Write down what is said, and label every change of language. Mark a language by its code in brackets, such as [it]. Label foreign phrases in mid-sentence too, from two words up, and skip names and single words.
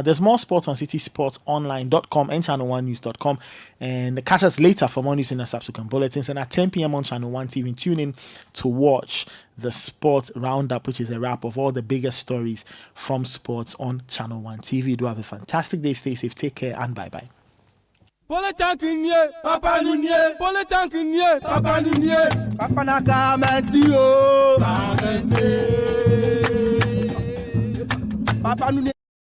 [en] There's more sports on citysportsonline.com and channel1news.com. And catch us later for more news in the subsequent bulletins. And at 10 p.m. on Channel 1 TV, tune in to watch the Sports Roundup, which is a wrap of all the biggest stories from sports on Channel 1 TV. Do have a fantastic day. Stay safe. Take care and bye-bye. Polytank Papa Nunye, Polytank Papa Nunye, Papa Naka Messi, Papa Nunye.